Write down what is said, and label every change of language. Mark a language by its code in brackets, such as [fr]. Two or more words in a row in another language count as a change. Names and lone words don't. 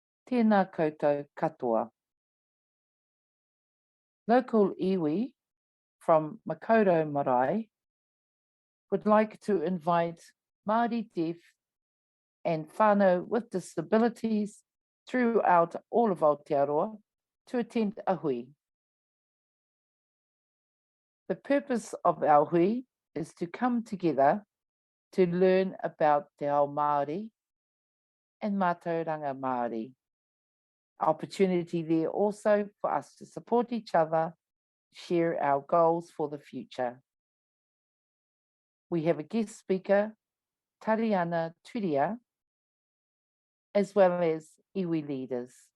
[mi] Tēnā koutou katoa. [en] Local iwi from Makaurau Marae would like to invite Māori deaf and whānau with disabilities throughout all of Aotearoa to attend a hui. The purpose of our hui is to come together to learn about [mi] te ao Māori [en] and [mi] mātauranga Māori. [en] Opportunity there also for us to support each other, share our goals for the future. We have a guest speaker, Tariana Turia, as well as iwi leaders.